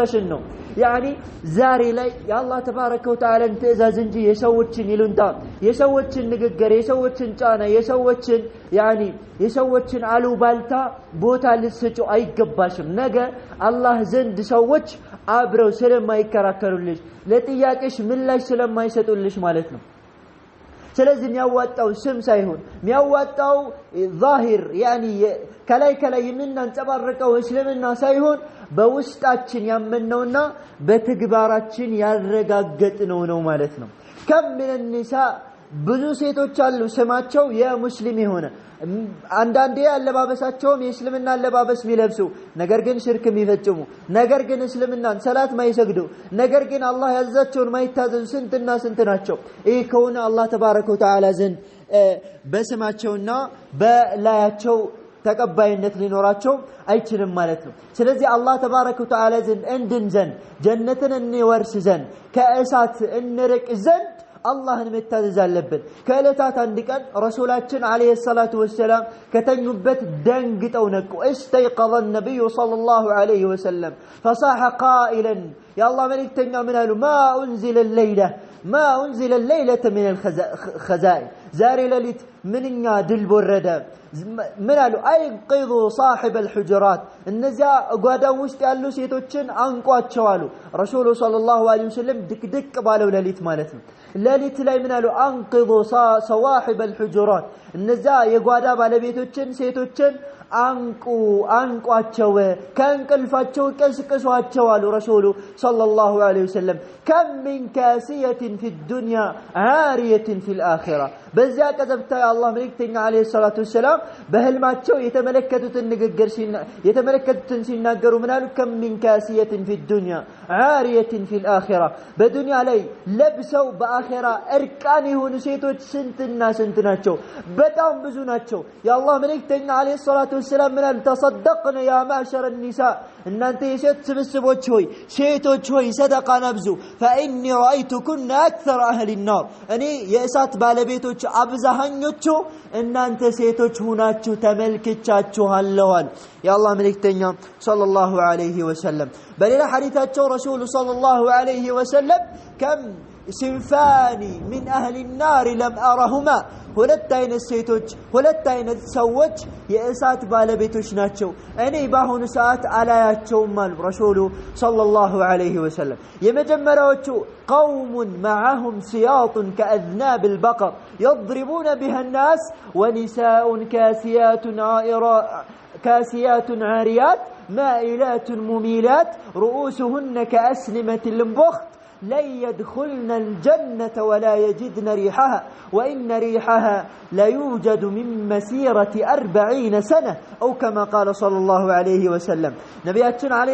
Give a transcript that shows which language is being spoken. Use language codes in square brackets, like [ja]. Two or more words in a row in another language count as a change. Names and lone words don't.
[am] ነው ያኒ ዛሬ ላይ የአላህ [ar] تبارك وتعالى [am] ትእዛዝ እንጂ የሰዎችን ይሉንታ የሰዎችን ንግግር የሰዎችን ጫና የሰዎችን ያኒ የሰዎችን አሉባልታ ቦታ ልትሰጩ አይገባሽም ነገ አላህ ዘንድ ሰዎች አብረው ስለማይከራከሩልሽ ለጥያቄሽ ምላሽ ስለማይሰጡልሽ ማለት ነው ስለዚህ የሚያዋጣው ስም ሳይሆን የሚያዋጣው ዛሂር ያኒ ከላይ የምናንጸባርቀው እስልምና ሳይሆን በውስጣችን ያመነውና በተግባራችን ያረጋገጥነው ነው ማለት ነው [ar] كم من النساء [am] ብዙ ሴቶች አሉ ስማቸው የሙስሊም የሆነ አንዳንዴ አለባበሳቸውም የእስልምና አለባበስ የሚለብሱ ነገር ግን ሽርክ የሚፈጽሙ ነገር ግን እስልምናን ሰላት ማይሰግዱ ነገር ግን አላህ ያዛቸውን ማይታዘዙ ስንትና ስንት ናቸው ይህ ከሆነ አላህ [ar] تبارك وتعالى [am] ዘንድ በስማቸውና በላያቸው ተቀባይነት ሊኖራቸው አይችልም ማለት ነው ስለዚህ አላህ [ar] تبارك وتعالى [am] ዘንድ እንድንዘን ጀነትን እንወርስ ዘንድ ከእሳት እንርቅ ዘንድ አላህን መታዘዝ አለብን ከእለታት አንድ ቀን ረሱላችን [ar] عليه الصلاة والسلام [am] ከተኙበት ደንግጠው ነቁ [ar] استيقظ النبي صلى الله عليه وسلم فصاح قائلا يا [am] الله መልእክተኛ ምን አሉ [ar] ما أنزل الليلة من الخزائن [am] ዛሬ ሌሊት ምንኛ ድል ወረደ ምን አሉ አይንቅዙ [ar] صاحب الحجرات [am] እነዚያ ጓዳው ውስጥ ያሉ ሴቶችን አንቋቸው አሉ ረሱሉ [ar] صلى الله عليه وسلم [am] ድቅድቅ ባለው ሌሊት ማለት ነው ሌሊት ላይ ምን አሉ አንቅዙ [ar] صواحب الحجرات [am] እነዚያ የጓዳ ባለቤቶችን ሴቶችን አንቋቸው ከእንቅልፋቸው ቀስቅሷቸው አሉ ረሱሉ [ar] صلى الله عليه وسلم كم من كاسية في الدنيا عارية في الآخرة [am] በዚያ ቀዘብታ አላህ መልእክተኛ [ar] عليه الصلاة والسلام [am] በህልማቸው የተመለከቱትን ሲናገሩ ምን አሉ [ar] كم من كاسية في الدنيا عارية في الآخرة [am] በዱንያ ላይ ለብሰው በአኺራ እርቃን የሆኑ ሴቶች ስንትና ስንት ናቸው በጣም ብዙ ናቸው የአላህ መልእክተኛ [ar] عليه الصلاة والسلام [am] ምን አሉ [ar] تصدقنا يا معشر النساء [am] እናንተ የሴት ስብስቦች ሆይ ሴቶች ሆይ ሰደቃ ነብዙ [ar] فإني رأيتكن أكثر أهل النار [am] እኔ የእሳት ባለቤቶች አብዛኞቹ እናንተ ሴቶች ሆናችሁ ተመልክቻችኋለሁ የአላህ መልእክተኛ [ar] صلى الله عليه وسلم [am] በሌላ ሐዲታቸው ረሱሉ [ar] صلى الله عليه وسلم كم صنفان من أهل النار لم أرهما [am] ሁለት አይነት ሴቶች ሁለት አይነት ሰዎች የእሳት ባለቤቶች ናቸው እኔ ባሁን ሰዓት አላያቸውም አሉ ረሱሉ [ar] صلى الله عليه وسلم [am] የመጀመሪያዎቹ [ar] قوم معهم سياط كأذناب البقر يضربون بها الناس ونساء كاسيات عاريات مائلات مميلات رؤوسهن كأسنمة البخت لن يدخلن الجنة ولا يجدن ريحها وإن ريحها لا يوجد من مسيرة 40 سنة أو كما قال صلى الله عليه وسلم نبياتنا عليه